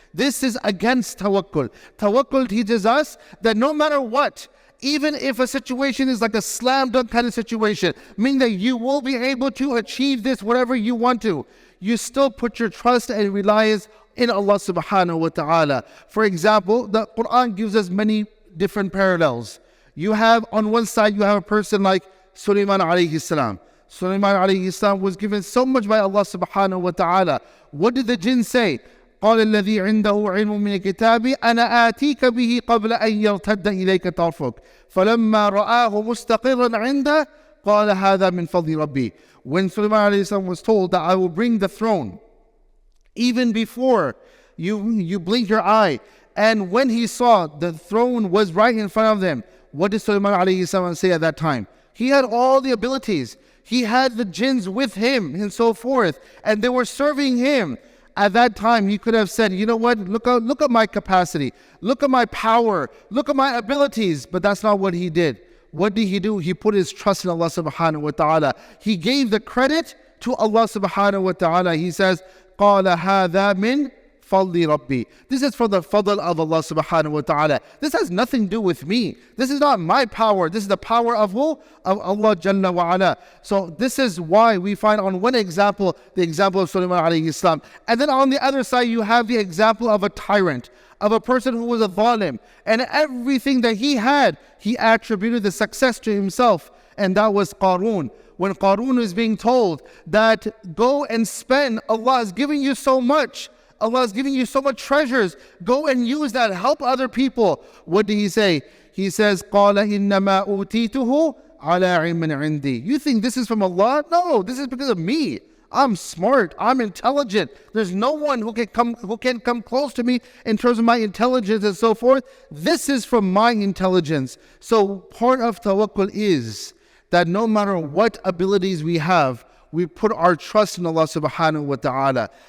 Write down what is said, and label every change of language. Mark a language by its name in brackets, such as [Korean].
[English] This is against tawakkul. Tawakkul teaches us that no matter what, even if a situation is like a slam dunk kind of situation, meaning that you will be able to achieve this, whatever you want to, you still put your trust and reliance in Allah subhanahu wa ta'ala. For example, the Quran gives us many different parallels. You have on one side, you have a person like Sulaiman alayhi salam. Sulaiman alayhi salam was given so much by Allah subhanahu wa ta'ala. What did the jinn say? [Arabic] قال الذي عنده علم من الكتاب أنا آتيك به قبل أن يرتد إليك طرفك فلما رآه مستقرا عنده قال هذا من فضل ربي. [English] When Sulaiman alayhi salam was told that I will bring the throne even before you blink your eye, and when he saw the throne was right in front of them, what did Sulaiman alayhi salam say at that time? He had all the abilities. He had the jinns with him and so forth, and they were serving him. At that time, he could have said, you know what, look at my capacity, look at my power, look at my abilities. But that's not what he did. What did he do? He put his trust in Allah subhanahu wa ta'ala. He gave the credit to Allah subhanahu wa ta'ala. He says, [Arabic] قَالَ هَذَا مِنْ فَضْلِ رَبِّي. [English] This is for the fadl of Allah subhanahu wa ta'ala. This has nothing to do with me. This is not my power. This is the power of who? Of Allah Jalla wa ala. So this is why we find on one example, the example of Sulaiman alayhi salam. And then on the other side, you have the example of a tyrant, of a person who was a zalim. And everything that he had, he attributed the success to himself. And that was Qarun. When Qarun is being told that go and spend, Allah is giving you so much. Allah is giving you so much treasures. Go and use that. Help other people. What did he say? He says, [Arabic] قَالَ إِنَّمَا أُوتِيتُهُ عَلَىٰ عِلْمٍ عِنْدِي. [English] You think this is from Allah? No, this is because of me. I'm smart. I'm intelligent. There's no one who can come close to me in terms of my intelligence and so forth. This is from my intelligence. So part of tawakkul is that no matter what abilities we have, we put our trust in Allah subhanahu wa ta'ala.